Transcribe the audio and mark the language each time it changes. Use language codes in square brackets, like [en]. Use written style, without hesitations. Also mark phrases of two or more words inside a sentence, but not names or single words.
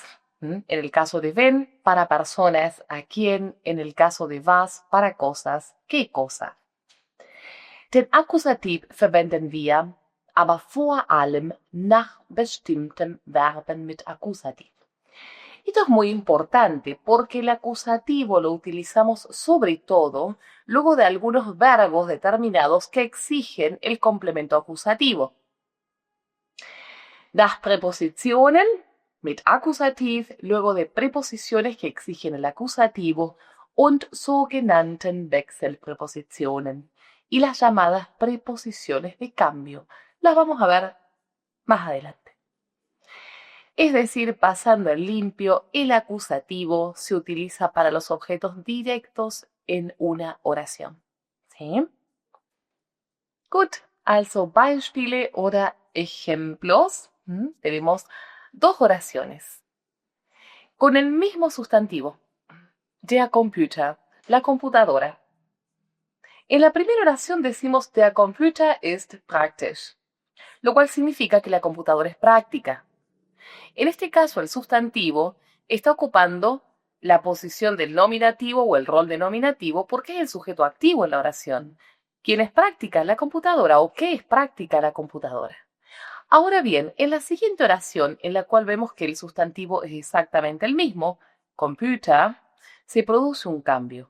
[es] En el caso de wenn, para personas, a quién. En el caso de was, para cosas, qué cosa. [de] Den Akkusativ verwenden wir aber vor allem nach bestimmten Verben mit Akkusativ. [es] Esto es muy importante porque el acusativo lo utilizamos sobre todo luego de algunos verbos determinados que exigen el complemento acusativo. Las preposiciones [de] mit Akkusativ, [es] luego de preposiciones que exigen el acusativo, [de] und sogenannten Wechselpräpositionen, [es] y las llamadas preposiciones de cambio. Las vamos a ver más adelante. Es decir, pasando en limpio, el acusativo se utiliza para los objetos directos en una oración. ¿Sí? [de] Gut, also Beispiele oder ejemplos. [es] Tenemos dos oraciones con el mismo sustantivo. [de] Der Computer, [es] la computadora. En la primera oración decimos [de] der Computer ist praktisch, [es] lo cual significa que la computadora es práctica. En este caso, el sustantivo está ocupando la posición del nominativo o el rol de nominativo porque es el sujeto activo en la oración. ¿Quién es práctica? La computadora. ¿O qué es práctica la computadora? Ahora bien, en la siguiente oración, en la cual vemos que el sustantivo es exactamente el mismo, Computer, se produce un cambio.